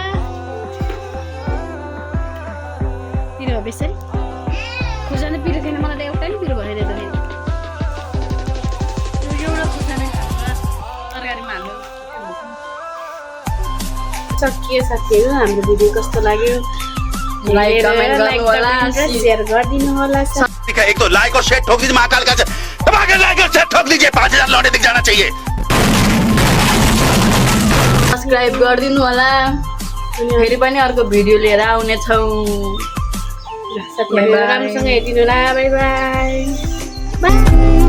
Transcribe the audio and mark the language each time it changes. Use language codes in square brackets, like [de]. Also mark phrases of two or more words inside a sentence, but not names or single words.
[ne] पिरो हो बेसरी खुर्सानी पिरो थिएन मलाई त एउटा नि पिरो भएन त एउटा खुर्सानी तरकारीमा हाल्नु सकियो साथीहरू हाम्रो भिडियो कस्तो लाग्यो [en] Like, comment [ne] गर्नु होला, शेयर गरिदिनु होला [hi] एक तो लाइक और शेयर ठोक दीजिए महाकाल का दबाकर लाइक और शेयर ठोक दीजिए 5000 लौटे दिख जाना चाहिए [ne] सब्सक्राइब गरिदिनु होला फेरि पनि अर्को भिडियो लिएर आउने छौँ साथीहरू राम्रोसँग हेरिदिनु होला [en] bye bye